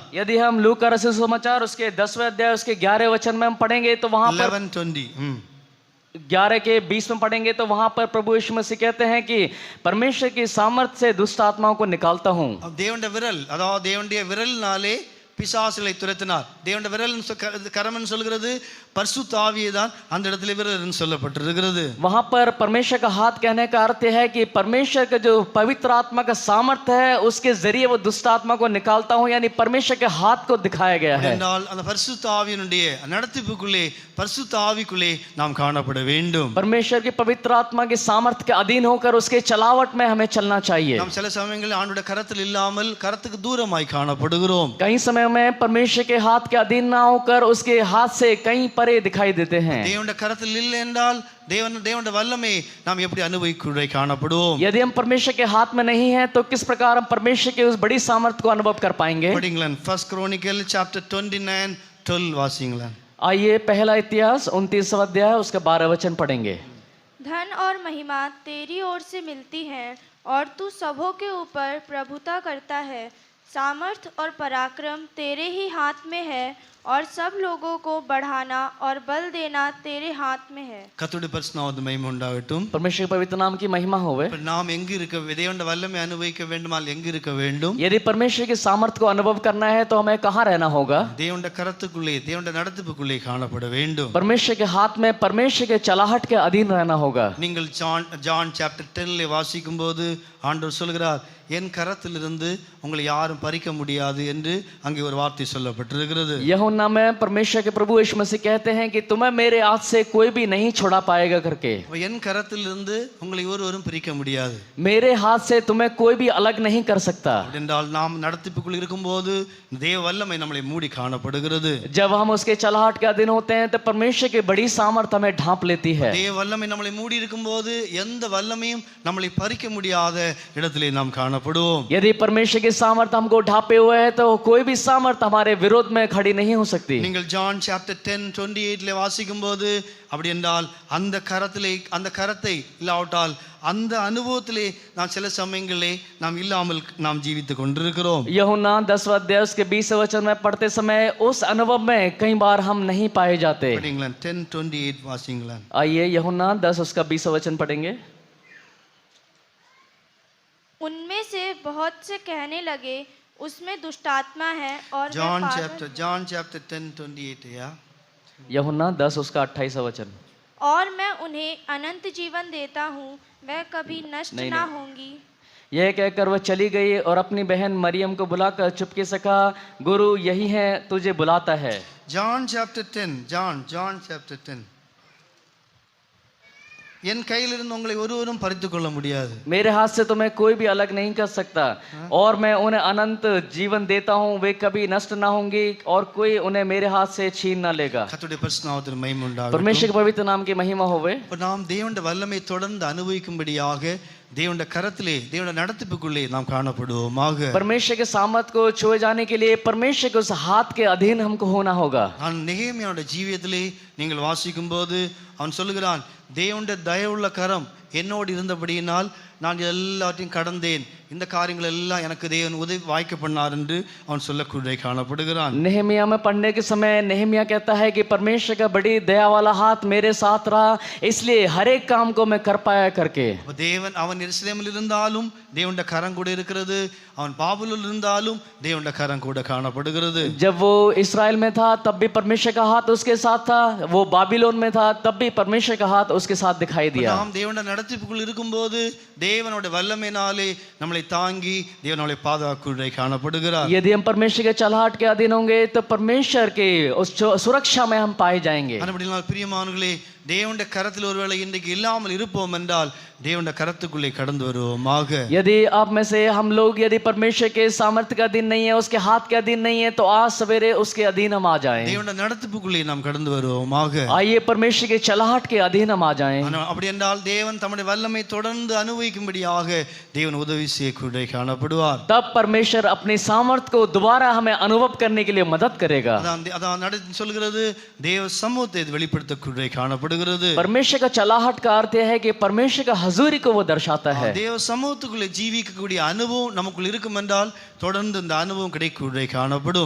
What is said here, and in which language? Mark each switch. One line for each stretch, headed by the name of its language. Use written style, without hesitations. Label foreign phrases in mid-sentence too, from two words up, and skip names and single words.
Hindi: यदि हम लूक का रसूल समाचार उसके 10वें अध्याय उसके 11 वचन में हम पढ़ेंगे, तो वहां पर 11:20 11 के 20 में पढ़ेंगे, तो वहां पर प्रभु यीशु मसीह कहते हैं कि परमेश्वर की सामर्थ्य से दुष्ट आत्माओं को निकालता हूं.
Tamil: தேவனுடைய விரல் அதாவது தேவனுடைய விரலினாலே பிசாசுகளை துரத்தினார். தேவனுடைய விரல் கரம்னு சொல்கிறது பரிசுத்த ஆவியை தான் அந்த இடத்துல விரல் சொல்லப்பட்டிருக்கிறது.
Hindi: वहां पर परमेश्वर का हाथ कहने का अर्थ है कि परमेश्वर का जो पवित्र आत्मा का सामर्थ्य है, उसके जरिए वो दुष्ट आत्मा को निकालता हूं, यानी परमेश्वर के हाथ को दिखाया गया है.
Tamil: என்றால் அந்த பரிசுத்த ஆவியினுடைய நடத்திப்புக்குள்ளே பரிசுத்த ஆவிக்குள்ளே நாம் காணப்பட வேண்டும்.
Hindi: परमेश्वर की पवित्र आत्मा के सामर्थ्य के अधीन होकर उसके चलावट में हमें चलना चाहिए.
Tamil: நாம் சில சமயங்களில் ஆண்டவருடைய கரத்தில் இல்லாமல் கரத்துக்கு தூரமாய் காணப்படுகிறோம்.
Hindi: कई समय में परमेश्वर के हाथ के अधीन ना होकर उसके हाथ से कहीं परे दिखाई देते हैं.
Tamil: தேவனுடைய கரத்தில் இல்லை என்றால் தேவனுடைய வல்லமை நாம் எப்படி அனுபவிக்கக்கூடிய காணப்படுவோம்?
Hindi: यदि हम परमेश्वर के हाथ में नहीं है, तो किस प्रकार हम परमेश्वर के उस बड़ी सामर्थ्य को अनुभव कर पाएंगे?
Tamil: படிங்களேன் ஃபர்ஸ்ட் क्रोनिकल சாப்டர் 29:12 வாசிங்களேன்.
Hindi: आइए पहला इतिहास 29वां अध्याय उसका 12 वचन पढ़ेंगे. धन और महिमा तेरी ओर से मिलती है और तू सबों के ऊपर प्रभुता करता है. सामर्थ और पराक्रम तेरे ही हाथ में है और सब लोगों को बढ़ाना और बल देना तेरे हाथ में है.
Tamil: கர்த்தருடைய பரிசுத்த மகிமை உண்டாகட்டும்.
Hindi: परमेश्वर के पवित्र नाम की महिमा होवे.
Tamil: நாம் எங்கு இருக்க தேவனுடைய வல்லமை அனுபவிக்க வேண்டுமால் எங்கு இருக்க வேண்டும்?
Hindi: यदि परमेश्वर के सामर्थ्य को अनुभव करना है, तो हमें कहाँ रहना होगा?
Tamil: தேவனுடைய கரத்துக்குள்ளே தேவனுடைய நடத்திப்புக்குள்ளே காணப்பட வேண்டும்.
Hindi: परमेश्वर के हाथ में परमेश्वर के चलाहट के अधीन रहना होगा.
Tamil: நீங்கள் ஜான் சாப்டர் 10 வாசிக்கும் போது ஆண்டவர் சொல்கிறார், என் கரத்திலிருந்து உங்களை யாரும் பறிக்க முடியாது என்று அங்கே ஒரு வார்த்தை சொல்லப்பட்டிருக்கிறது.
Hindi: यूहन्ना में परमेश्वर के प्रभु यीशु मसीह कहते हैं कि तुम्हें मेरे हाथ से कोई भी नहीं छुड़ा पाएगा करके.
Tamil: என் கரத்திலிருந்து உங்களை ஒருவரும் பிரிக்க முடியாது.
Hindi: मेरे हाथ से तुम्हें कोई भी अलग नहीं कर सकता.
Tamil: என்றால் நாம் நடத்திப்புக்குள் இருக்கும்போது தேவ வல்லமை நம்மளை மூடி காணப்படுகிறது.
Hindi: जब हम उसके चलाहट के अधीन होते हैं, तो परमेश्वर की बड़ी सामर्थ हमें ढांप लेती है.
Tamil: தேவ வல்லமை நம்மளை மூடி இருக்கும்போது எந்த வல்லமையும் நம்மளை பறிக்க முடியாத இடத்திலே நாம் காணப்படுவோம்.
Hindi: यदि परमेश्वर की सामर्थ हमको ढांपे हुए है, तो कोई भी सामर्थ हमारे विरोध में खड़ी नहीं हो सकती.
Tamil: நீங்கள் ஜான் சாப்டர் 10:28 வாசிக்கும் போது அப்படி என்றால் அந்த கரத்தை இல்லாவிட்டால் அந்த அனுபவத்திலே நாம் சில சமயங்களே நாம் இல்லாமல் நாம் ஜீவித்துக் கொண்டிருக்கிறோம்.
Hindi: यूहन्ना 10वां अध्याय उसके 20 वचन में पढ़ते समय उस अनुभव में कई बार हम नहीं पाए जाते.
Tamil: படிங்களேன் 10:28 வாசிங்களேன்.
Hindi: आइए यूहन्ना 10 उसका 20 वचन पढ़ेंगे. उनमें से बहुत से कहने लगे उसमें दुष्टात्मा है और वह John पागल chapter 10:28 या यूहन्ना 10 उसका 28 वचन. और मैं उन्हें अनंत जीवन देता हूँ, वह कभी नष्ट नहीं, ना नहीं। होंगी. यह कहकर वह चली गई और अपनी बहन मरियम को बुलाकर चुपके से कहा, गुरु यही है, तुझे बुलाता है.
Tamil: John chapter 10 என் கையிலிருந்து உங்களை ஒருவரும் பறித்துக் கொள்ள முடியாது.
Hindi: मेरे हाथ से तुम्हें कोई भी अलग नहीं कर सकता. और मैं उन्हें अनंत जीवन देता हूँ, वे कभी नष्ट ना होंगी और कोई उन्हें मेरे हाथ से छीन ना लेगा.
Tamil: கர்த்தருடைய பரிசுத்த நாமத்திற்கு மகிமை உண்டாகட்டும்.
Hindi: परमेश्वर के पवित्र नाम की महिमा होवे.
Tamil: நாம் தேவனுடைய வல்லமை தொடர்ந்து அனுபவிக்கும்படியாக தேவனுடைய கரத்திலே தேவனுடைய நடத்திப்புக்குள்ளே நாம் காணப்படுவோமாக.
Hindi: परमेश्वर के सामर्थ को छुए जाने के लिए परमेश्वर के उस हाथ के अधीन हमको होना होगा.
Tamil: நான் நெகேமியாவுடைய ஜீவியத்திலே நீங்கள் வாசிக்கும் போது அவன் சொல்லுகிறான், தேவனுடைய தயவுள்ள கரம் என்னோடு இருந்தபடியினால் நான் எல்லாத்தையும் கடந்தேன், இந்த காரியங்கள் எல்லாம் எனக்கு தேவன் உதவி வாய்க்க பண்ணார் என்று அவன் சொல்லக்கூடிய காணப்படுகிறான்.
Hindi: नेहमिया में पढ़ने के समय नेहमिया कहता है कि परमेश्वर का बड़ी दया वाला हाथ मेरे साथ रहा, इसलिए हर एक काम को मैं कर पाया करके.
Tamil: தேவன் அவன் எருசலேமில் இருந்தாலும் தேவனுடைய கரம் கூட இருக்கிறது, அவன் பாபுலில் இருந்தாலும் தேவனுடைய கரம் கூட காணப்படுகிறது.
Hindi: जब वो इस्राएल में था तब भी परमेश्वर का हाथ उसके साथ था, वो बाबिलोन में था तब भी परमेश्वर का हाथ उसके साथ दिखाई दिया.
Tamil: நாம் தேவனுடைய நடத்திப்புக்குள் இருக்கும்போது தேவனுடைய வல்லமையினாலே நம்மளை தாங்கி தேவன் நம்மளை பாதுகாக்குள்ளே காணப்படுகிறார்.
Hindi: यदि हम परमेश्वर के चलाहट के अधीन होंगे तो परमेश्वर के उस सुरक्षा में हम पाए जाएंगे.
Tamil: அப்படினால் பிரியமானவர்களே, தேவனுடைய கரத்தில் ஒருவேளை இன்றைக்கு இல்லாமல் இருப்போம் என்றால் தேவனுடைய கரத்துக்குள்ளே கடந்து வருவோமாக.
Hindi: यदि आप में से हम लोग यदि परमेश्वर के सामर्थ्य के अधीन नहीं है, उसके हाथ के अधीन नहीं है, तो आज सवेरे उसके अधीन हम आ जाएं.
Tamil: தேவனுடைய நடத்திப்புக்குள்ளே நாம் கடந்து வருவோமாக.
Hindi: आइए परमेश्वर के चलाहट के अधीन हम आ जाएं.
Tamil: அப்படி என்றால் தேவன் தம்முடைய வல்லமை தொடர்ந்து அனுபவிக்கும்படியாக தேவன் உதவி செய்யக்கூடிய காணப்படுவார்.
Hindi: तब परमेश्वर अपनी सामर्थ्य को दोबारा हमें अनुभव करने के लिए मदद करेगा.
Tamil: அதான் சொல்கிறது, தேவ சமூகத்தை வெளிப்படுத்தக்கூடிய காணப்படுகிறது.
Hindi: परमेश्वर का चलाहट का अर्थ यह है कि परमेश्वर का हजूरी को वो दर्शाता है.
Tamil: தேவ சமூகத்துக்குள்ளே ஜீவிக்கக்கூடிய அனுபவம் நமக்குள் இருக்கும் என்றால் தொடர்ந்து இந்த அனுபவம் கிடைக்கக்கூடிய காணப்படும்.